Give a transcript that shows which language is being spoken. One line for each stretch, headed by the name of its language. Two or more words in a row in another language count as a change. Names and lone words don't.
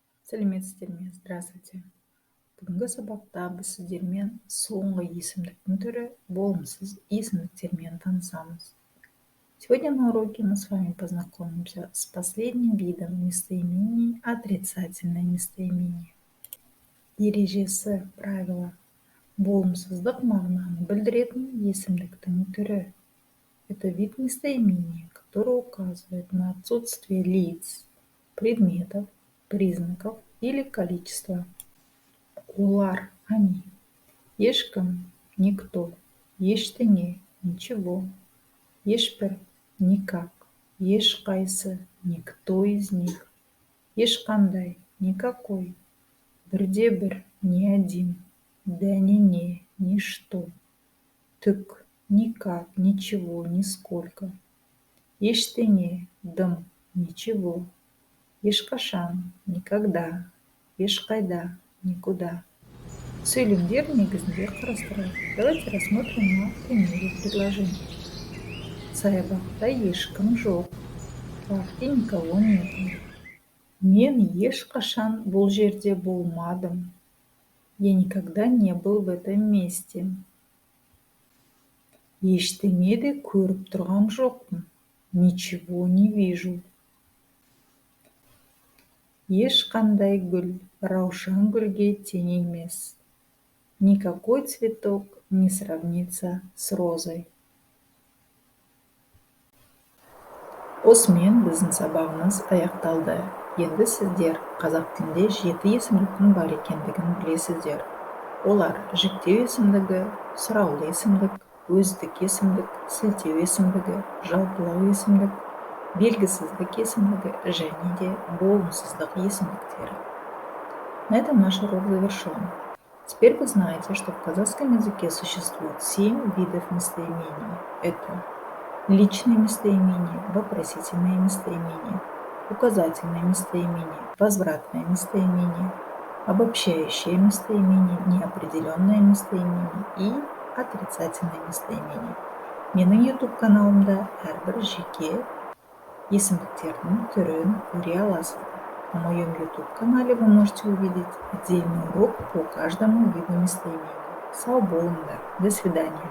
Kazakh: сәлеметсіздер ме? Здравствуйте. Бүгінгі сабақта біз сіздермен соңғы есімдіктің түрі болымсыз есімдіктермен танысамыз.
Russian: Сегодня на уроке мы с вами познакомимся с последним видом местоимений – отрицательное местоимение.
Kazakh: Ережесі, правило. Болымсыздық мағынаны білдіретін есімдіктің түрі.
Russian: Это вид местоимения, который указывает на отсутствие лиц, предметов, признаков или количества.
Kazakh: Олар, они. Ешкім, никто. Ештеңе, ничего. Ешбір, никак.
Russian: Ешқайсы, никто из них.
Kazakh: Ешқандай, никакой. Бірде-бір,
Russian: ни один.
Kazakh: Да-не-не, ничто.
Russian: Түк, никак, ничего, нисколько.
Kazakh: Ештеңе, дым, ничего. Ешқашан, никогда. Ешқайда, никуда. Сөйлемдер негізінде қарастырайық.
Russian: Давайте рассмотрим на примере предложений.
Kazakh: Саябақта ешкім жоқ.
Russian: В парке никого нет.
Kazakh: Мен ешқашан бұл жерде болмадым.
Russian: Я никогда не был в этом месте.
Kazakh: Ештеңе де көріп тұрған жоқпын.
Russian: Ничего не вижу.
Kazakh: Ешқандай гүл раушан гүлге тең емес.
Russian: Никакой цветок не сравнится с розой.
Kazakh: Осымен біздің сабағымыз аяқталды. Енді сіздер қазақ тілінде 7 есімдіктің бар екендігін білесіздер. Олар жіктеу есімдігі, сұраулы есімдік, өздік есімдік, сілтеу есімдігі, жалпылау есімдік, белгісіздік есімдігі және де болымсыздық есімдіктері.
Russian: На этом наш урок завершен. Теперь вы знаете, что в казахском языке существует 7 видов местоимений. Это личные местоимения, вопросительные местоимения, указательные местоимения, возвратное местоимение, обобщающее местоимение, неопределенное местоимение и отрицательное местоимение.
Kazakh: Менің YouTube каналымда әрбір жеке есімдіктердің түрін көре аласыздар.
Russian: На моем YouTube канале вы можете увидеть отдельный урок по каждому виду местоимений.
Kazakh: Сау болыңдар.
Russian: До свидания.